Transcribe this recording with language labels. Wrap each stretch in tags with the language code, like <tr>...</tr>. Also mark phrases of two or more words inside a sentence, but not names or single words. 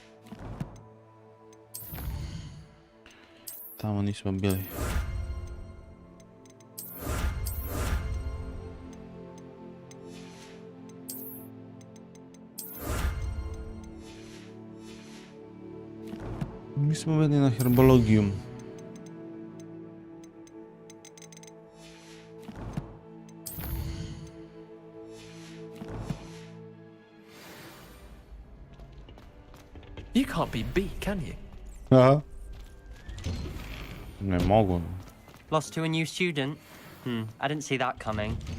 <hr>Tamo nismo bili. Mi smo bili na herbologiju.</hr> <en>You can't be B, can you?</en> <hr>Aha. Ne mogu.</hr> <en>Lost to a new student? I didn't see that coming.</en>